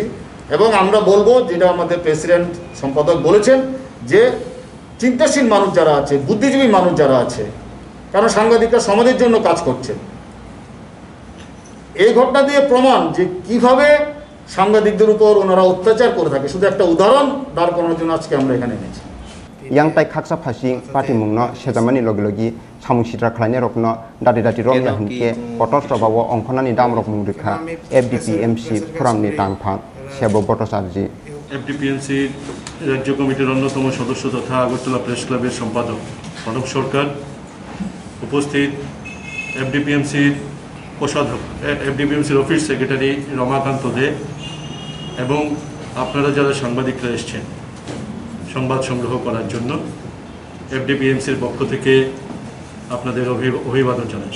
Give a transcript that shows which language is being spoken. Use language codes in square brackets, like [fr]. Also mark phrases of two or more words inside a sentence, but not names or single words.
[bn] এবং আমরা বলবো, যেটা আমাদের প্রেসিডেন্ট সম্পাদক বলেছেন, যে চিন্তাশীল মানুষ যারা আছে, বুদ্ধিজীবী মানুষ যারা আছে, কারণ সাংবাদিকরা সমাজের জন্য কাজ করছে, এই ঘটনা দিয়ে প্রমাণ যে কিভাবে সাংবাদিকদের উপর ওনারা অত্যাচার করে থাকে। শুধু একটা উদাহরণ দাঁড় করানোর জন্য আজকে আমরা এখানে এনেছি। [trp] yang tai khaksa phasing party mungno sejamani logi samung sitra khlaine rokno dati dati romya hinke potos robawo ongkhonani dam rok mung rekha FDPMC foramni tangphang sebo botosarji [bn] এফডিপিএমসি রাজ্য কমিটির অন্যতম সদস্য তথা আগরতলা প্রেস ক্লাবের সম্পাদক কনক সরকার, উপস্থিত এফডিপিএমসির কোষাধ্যক্ষ, এফডিপিএমসির [en] office secretary [bn] রমাকান্ত দে এবং আপনারা যারা সাংবাদিকরা এসছেন সংবাদ সংগ্রহ করার জন্য, এফডিপিএমসির পক্ষ থেকে আপনাদের অভিবাদন জানাচ্ছি।